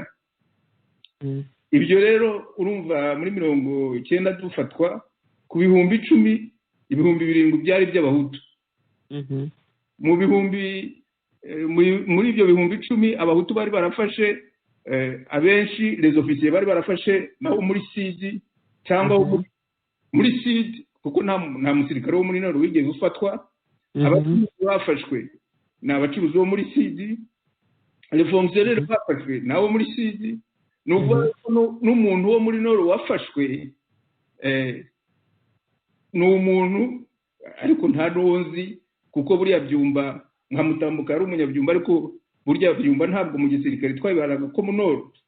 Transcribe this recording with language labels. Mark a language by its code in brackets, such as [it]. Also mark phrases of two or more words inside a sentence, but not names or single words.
[rw] Ibyo rero urumva muri 90 dufatwa ku bihumbi 10, ibihumbi 7 byari by'abahutu. Muri ibyo bihumbi 10 abahutu bari barafashe abenshi, [fr] les officiers [rw] bari barafashe nabo muri sidi cyangwa muri sidi, kuko nta musirikare wo muri Nord wigeze ufatwa. Abacuruzi bafashwe ni abacuruzi bo muri sidi, [fr] les fonctionnaires [rw] bafashwe nabo muri sidi. N'umuntu wo muri Nord wafashwe ni umuntu ariko nta nonzi, kuko buriya Byumba nka Mutambuka ari umunyabyumba, ariko burya Byumba ntabwo mu gisirikare twabibaraga ko mu Nord.